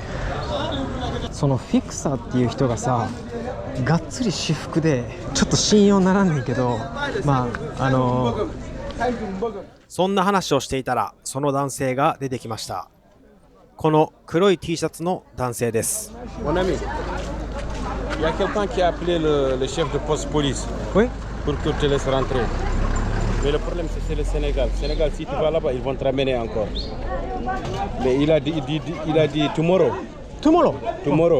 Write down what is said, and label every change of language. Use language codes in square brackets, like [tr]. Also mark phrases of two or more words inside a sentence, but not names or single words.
[ja] そのフィクサーっていう人がさ、がっつり私服でちょっと信用ならんねんけど、そんな話をしていたら、その男性が出てきました。この黒い T シャツの男性です。 [fr] Mon ami, il y a quelqu'un qui a appelé le chef de poste police Oui. pour que tu te laisses rentrer. Mais le problème, c'est le Sénégal. Sénégal, si tu vas là-bas, ils vont te ramener encore. Mais il a dit tomorrow. Tomorrow. Tomorrow.